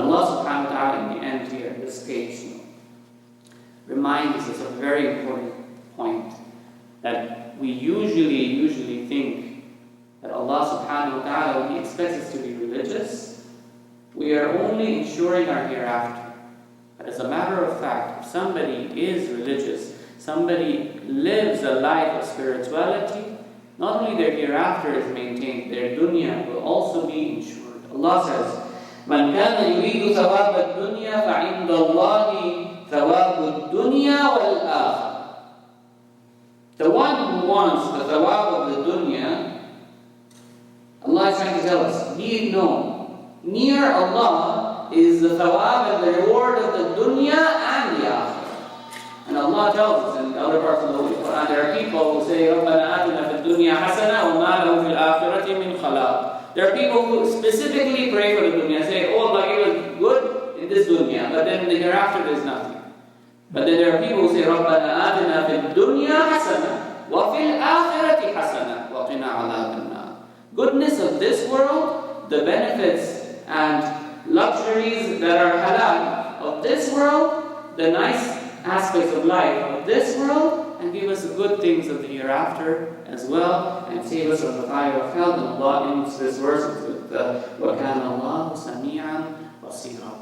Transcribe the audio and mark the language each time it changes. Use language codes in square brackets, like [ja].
[en] And Allah subhanahu wa ta'ala in the end here, this page, reminds us of a very important point, that we usually think that Allah subhanahu wa ta'ala, when He expects us to be religious, we are only ensuring our hereafter. But as a matter of fact, if somebody is religious, somebody lives a life of spirituality, not only their hereafter is maintained, their dunya will also be ensured. Allah says, [ar] مَنْ كَانَ يُرِيدُ ثَوَابَ الدُّنْيَا فَعِنْدَ اللَّهِ ثَوَابُ الدُّنْيَا وَالْآخِرَةِ. [en] The one who wants the thawab of the dunya, Allah is trying to tell us, be it known, near Allah is the thawab and the reward of the dunya and the akhirah. And Allah tells us in other parts of the Holy Qur'an, there are people who say, [ar] رَبَّنَا آتِنَا فِي الدُّنْيَا حَسَنَةً وَمَا لَهُ فِي الْآخِرَةِ مِنْ خَلَاقٍ. [en] There are people who specifically pray for the dunya, say, oh Allah, give us good in this dunya, but then in the hereafter there is nothing. But then there are people who say, [ar] رَبَّنَا آتِنَا فِي الدُّنْيَا حَسَنَةً وَفِي الْآخِرَةِ حَسَنَةً وَقِنَا عَذَابَ النَّارِ. [en] Goodness of this world, the benefits and luxuries that are halal of this world, the nice aspects of life of this world, and give us the good things of the hereafter as well, and save us from the fire of hell. And Allah ends this verse with [ar] وَكَانَ اللَّهُ سَمِيعًا [en] basira.